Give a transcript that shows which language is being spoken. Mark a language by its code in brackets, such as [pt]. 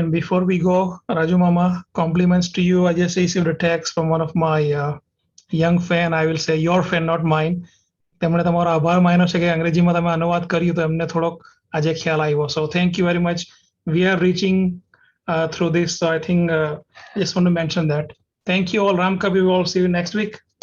[en] And before we go, Raju Mama, compliments to you. I just received a text from one of my young fan. I will say your fan, not mine. [gu] તેમણે તમારો આભાર માન્યો છે કે અંગ્રેજીમાં તમે અનુવાદ કર્યું તો એમને થોડોક આજે ખ્યાલ આવ્યો. [en] So thank you very much. [gu] We are reaching [en] through this, so I think I just want to mention that. Thank you all. Ram Kabir, we will see you next week.